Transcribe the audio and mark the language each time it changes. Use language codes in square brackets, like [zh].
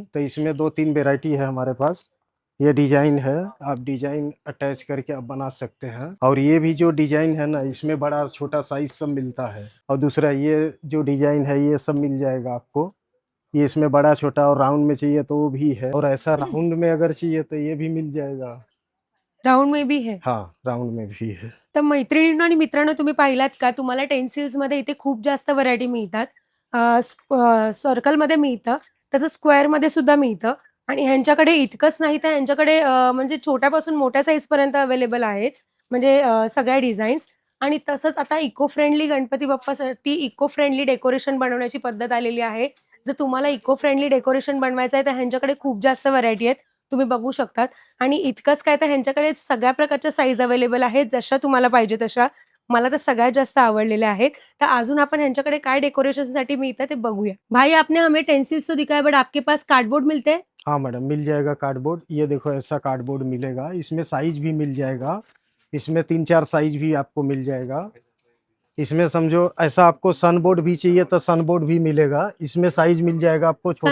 [hi] तो इसमें 2-3 वेराइटी है हमारे पास। ये डिजाइन है, आप डिजाइन अटैच करके आप बना सकते हैं। और ये भी जो डिजाइन है ना, इसमें बड़ा छोटा साइज सब मिलता है। और दूसरा ये जो डिजाइन है ये सब मिल जाएगा आपको। ये इसमें बड़ा छोटा और राउंड में चाहिए तो वो भी है। और ऐसा राउंड में अगर चाहिए तो ये भी मिल जाएगा। राउंड में भी है? हाँ, राउंड में भी है। [mr] तर मैत्रिणींनो आणि मित्रांनो तुम्ही पाहिलात का तुम्हाला टेन्सिल्स मध्ये इथे खूप जास्त व्हरायटी मिळतात. सर्कलमध्ये मिळतं, तसं स्क्वेअरमध्ये सुद्धा मिळतं. आणि ह्यांच्याकडे इतकंच नाही तर ह्यांच्याकडे म्हणजे छोट्यापासून मोठ्या साईज पर्यंत अवेलेबल आहेत. म्हणजे सगळ्या डिझाईन्स. आणि तसंच आता eco friendly Ganpati बाप्पासाठी eco friendly decoration बनवण्याची पद्धत आलेली आहे. जर तुम्हाला इको फ्रेंडली डेकोरेशन बनवायचं आहे तर ह्यांच्याकडे खूप जास्त व्हरायटी आहेत, तुम्ही बघू शकतात. आणि इतकंच काय तर ह्यांच्याकडे सगळ्या प्रकारच्या साईज अवेलेबल आहेत, जशा तुम्हाला पाहिजे तशा. मला तर सगळ्यात जास्त आवडलेल्या आहेत. तर अजून आपण ह्यांच्याकडे काय डेकोरेशनसाठी मिळतं ते बघूया. [hi] भाई आपने हमें टेंसिल्स तो दिखाया बट आपके पास कार्डबोर्ड मिलते हैं? हाँ मैडम, मिल जाएगा कार्डबोर्ड। ये देखो ऐसा कार्डबोर्ड मिलेगा, इसमें साइज भी मिल जाएगा। इसमें 3-4 साइज भी आपको मिल जाएगा। इसमें समझो ऐसा आपको सन बोर्ड भी चाहिए तो सन बोर्ड भी मिलेगा, इसमें साइज मिल जाएगा आपको छोटा।